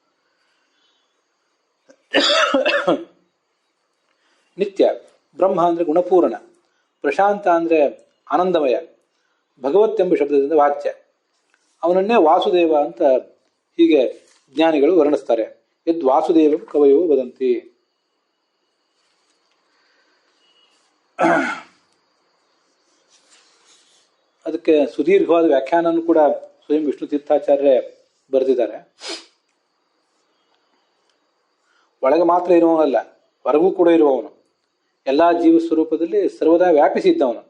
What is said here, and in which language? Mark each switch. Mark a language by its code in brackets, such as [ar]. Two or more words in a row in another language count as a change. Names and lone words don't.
[kn] ನಿತ್ಯ ಬ್ರಹ್ಮ ಅಂದರೆ ಗುಣಪೂರ್ಣ, ಪ್ರಶಾಂತ ಅಂದರೆ ಆನಂದಮಯ, ಭಗವತ್ ಎಂಬ ಶಬ್ದದಿಂದ ವಾಚ್ಯ. ಅವನನ್ನೇ ವಾಸುದೇವ ಅಂತ ಹೀಗೆ ಜ್ಞಾನಿಗಳು ವರ್ಣಿಸ್ತಾರೆ. [sa] ಯದ್ ವಾಸುದೇವ ಕವಯೋ ವದಂತಿ. [kn] ಅದಕ್ಕೆ ಸುದೀರ್ಘವಾದ ವ್ಯಾಖ್ಯಾನವನ್ನು ಕೂಡ ಸ್ವಯಂ ವಿಷ್ಣು ತೀರ್ಥಾಚಾರ್ಯ ಬರೆದಿದ್ದಾರೆ. ಒಳಗೆ ಮಾತ್ರ ಇರುವವನಲ್ಲ, ಹೊರಗೂ ಕೂಡ ಇರುವವನು, ಎಲ್ಲ ಜೀವ ಸ್ವರೂಪದಲ್ಲಿ ಸರ್ವದಾ ವ್ಯಾಪಿಸಿದ್ದವನು.